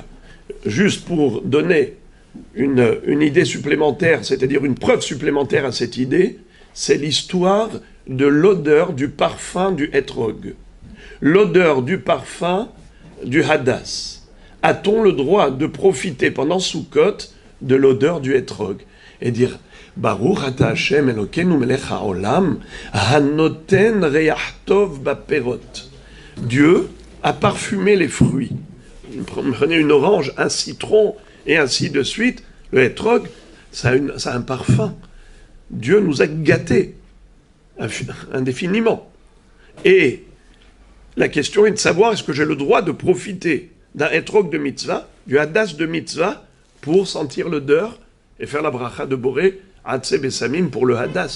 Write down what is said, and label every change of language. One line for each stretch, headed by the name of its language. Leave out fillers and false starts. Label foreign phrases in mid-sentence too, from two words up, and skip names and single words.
French: Juste pour donner une idée supplémentaire, c'est-à-dire une preuve supplémentaire à cette idée, c'est l'histoire de l'odeur du parfum du Etrog. L'odeur du parfum du Hadass. A-t-on le droit de profiter pendant Sukkot de l'odeur du Etrog et dire
Hebrew: ברוך אתה השם אלוקינו מלך העולם הנותן ריח טוב בפירות.
French: Dieu a parfumé les fruits. Prenez une orange, un citron et ainsi de suite. Le Etrog, ça a un parfum. Dieu nous a gâtés indéfiniment. Et la question est de savoir est-ce que j'ai le droit de profiter d'un Etrog de mitzvah, du Hadass de mitzvah, pour sentir l'odeur et faire la bracha de
Hebrew: בורא, עצי בשמים
French: pour le Hadass.